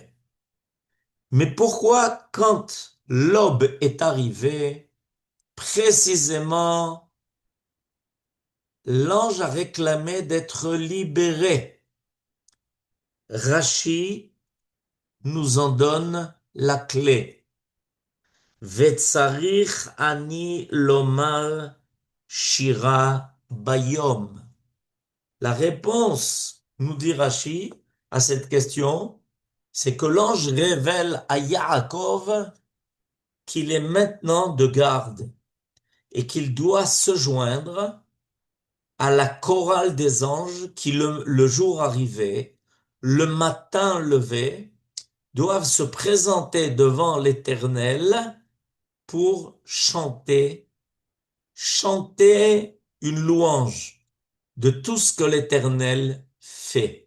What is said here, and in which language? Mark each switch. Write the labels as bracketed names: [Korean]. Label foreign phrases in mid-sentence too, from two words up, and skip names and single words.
[French] Mais pourquoi, quand l'aube est arrivée, précisément, l'ange a réclamé d'être libéré? Rashi nous en donne la clé. [Hebrew] וצריך אני לומר שירה ביום. [French] La réponse, nous dit Rashi, à cette question, c'est que l'ange révèle à Yaakov qu'il est maintenant de garde et qu'il doit se joindre à la chorale des anges qui, le jour arrivé, le matin levé, doivent se présenter devant l'Éternel pour chanter une louange de tout ce que l'Éternel fait.